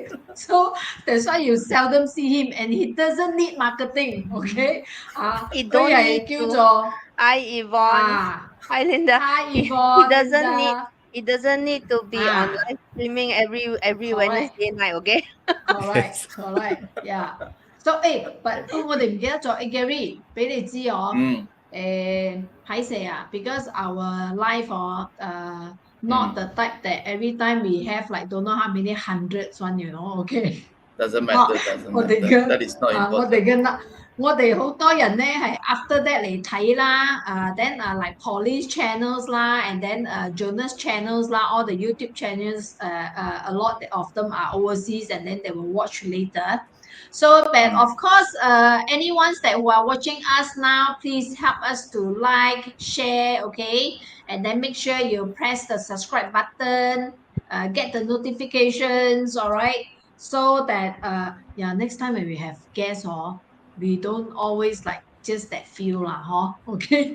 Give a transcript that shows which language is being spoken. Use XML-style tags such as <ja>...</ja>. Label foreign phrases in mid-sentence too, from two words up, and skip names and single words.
<en>So that's why you seldom see him and he doesn't need marketing. Okay. He</en> <yue>佢</yue> <en>don't</en> <yue>係</yue> <en>need</en> <yue>叫</yue> <en>to.</en> <yue>做</yue> <en>Hi, Yvonne. Hi, Linda. Hi He Yvonne, doesn't need. Linda. He doesn't need to be on live streaming every Correct. Wednesday night, okay? Correct. Yeah. So but</en> <yue>我哋唔記得咗Gary 俾你知我睇死啊</yue> <en>because our life not the type that every time we have like don't know how many hundreds one, you know, okay. Doesn't 哦 matter. Doesn't</en> <yue>我哋</yue> <en>matter.</en> <yue>嘅</yue> <en>That is not</en> <yue>我哋</yue> <en>important.</en> <yue>嘅我哋好多人咧係</yue> <en>after that</en> <yue>嚟睇啦</yue> <en>then like police channels 啦 and then Jonas channels 啦 all the YouTube channels a lot of them are overseas and then they will watch later. So but of course anyone that who are watching us now, please help us to like, share, okay, and then make sure you press the subscribe button, get the notifications, all right, so that yeah, next time when we have guests we don't always like just that few lah, okay.</en>